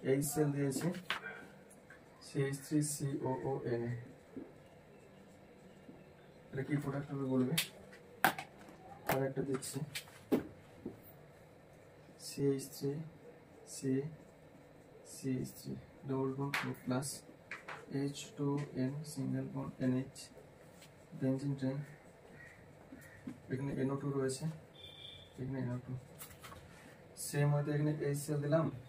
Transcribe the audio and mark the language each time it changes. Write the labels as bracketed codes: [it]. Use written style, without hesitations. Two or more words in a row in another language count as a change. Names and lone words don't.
[bn] HCl দিয়েছি CH3COON, এটা কি প্রোডাক্ট হবে বলবে। আর একটা দিচ্ছি CH3CH3 [en] double bond O plus H2N single bond NH [bn] বেঞ্জিন রিং, এখানে NO2 রয়েছে, এখানে NO2, সেম হয়তো এখানে HCl দিলাম